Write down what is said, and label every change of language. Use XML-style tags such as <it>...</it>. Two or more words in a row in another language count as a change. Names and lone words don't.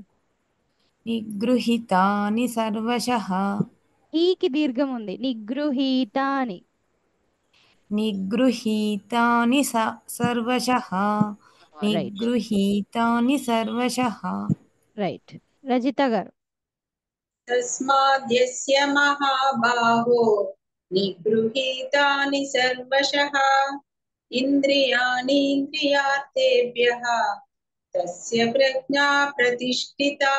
<sa>నిగృహీతాని సర్వశః.</sa> <te>ఈకి దీర్ఘం ఉంది. నిగృహీతాని.</te> <sa>నిగృహీతాని సర్వశః. నిగృహీతాని సర్వశః.</sa> <te>రైట్. రజిత గారు.</te> <sa>तस्माद्यस्य महाबाहो निगृहीतानि सर्वशः इन्द्रियाणीन्द्रियार्थेभ्यः तस्य प्रज्ञा प्रतिष्ठिता</sa>